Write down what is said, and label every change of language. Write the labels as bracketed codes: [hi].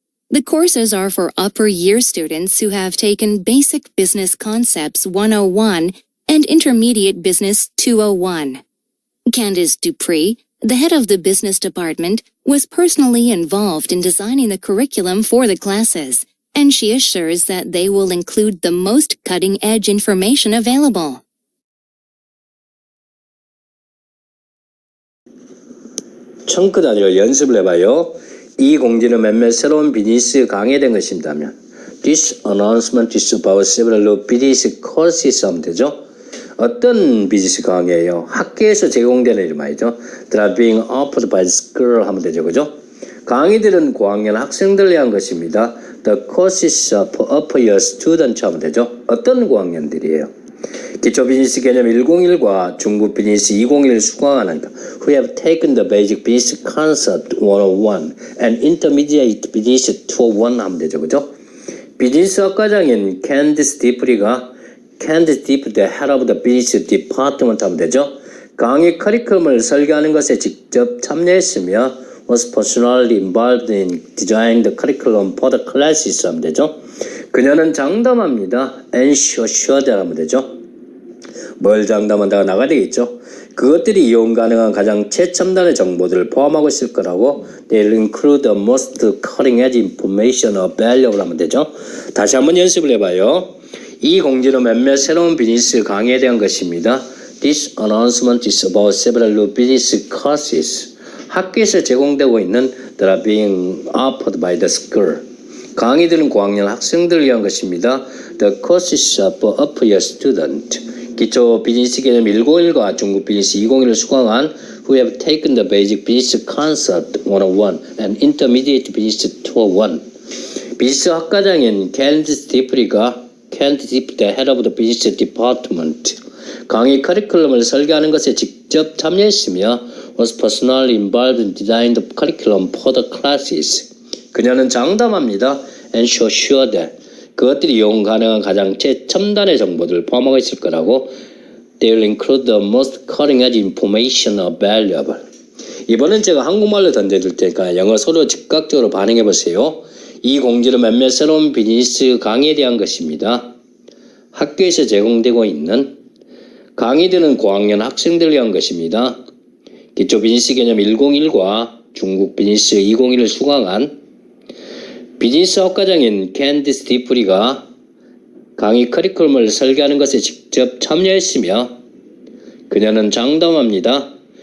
[en] The courses are for upper year students who have taken Basic Business Concepts 101 and Intermediate Business 201. Candice Dupree, the head of the business department, was personally involved in designing the curriculum for the classes, and she assures that they will include the most cutting-edge information available. [ko] 청크 단위로 연습을 해봐요. 이 공지는 몇몇 새로운 비즈니스 강의에 대한 것입니다면 [en] This announcement is about several new business courses [ko] 하면 되죠. 어떤 비즈니스 강의예요? 학교에서 제공되는 일 말이죠. [en] That are being offered by the school [ko] 하면 되죠. 그죠? 강의들은 9학년 학생들을 위한 것입니다. [en] The courses are for upper year students [ko] 하면 되죠. 어떤 9학년들이에요? 기초 비즈니스 개념 101과 중급 비즈니스 201을 수강하는 [en] who have taken the basic business concept 101 and intermediate business 201 [ko] 하면 되죠. 그죠? 비즈니스 학과장인 캔디스 디프리가 [en] Candice Dupree, the head of the business department [ko] 하면 되죠. 강의 커리큘럼을 설계하는 것에 직접 참여했으며 [en] was personally involved in designing the curriculum for the classes [ko] 하면 되죠. 그녀는 장담합니다. assured 하면 되죠. 뭘 장담한다가 나가야 되겠죠. 그것들이 이용 가능한 가장 최첨단의 정보들을 포함하고 있을 거라고 [en] They'll include the most cutting edge information available [ko] 하면 되죠. 다시 한번 연습을 해봐요. 이 공지는 몇몇 새로운 비즈니스 강의에 대한 것입니다. [en] This announcement is about several new business courses. [ko] 학교에서 제공되고 있는 [en] that are being offered by the school. [ko] 강의들은 고학년 학생들을 위한 것입니다. [en] The courses are for upper year student. [ko] 기초 비즈니스 개념 101과 중급 비즈니스 201을 수강한 [en] who have taken the basic business concept 101 and intermediate business 201. [ko] 비즈니스 학과장인 캔디스 디프리가 [en] the head of the business department. [ko] 강의 커리큘럼을 설계하는 것에 직접 참여했으며 [en] was personally involved in designing the curriculum for the classes. [ko] 그녀는 장담합니다. [en] and sure that [ko] 그것들이 이용 가능한 가장 최첨단의 정보들을 포함하고 있을 거라고 [en] they will include the most cutting-edge information available. [ko] 이번엔 제가 한국말로 던져줄 테니까 영어 서로 즉각적으로 반응해 보세요. 이 공지는 몇몇 새로운 비즈니스 강의에 대한 것입니다. 학교에서 제공되고 있는 강의들은 고학년 학생들을 위한 것입니다. 기초 비즈니스 개념 101과 중국 비즈니스 201을 수강한 비즈니스 학과장인 캔디스 디프리가 강의 커리큘럼을 설계하는 것에 직접 참여했으며 그녀는 장담합니다.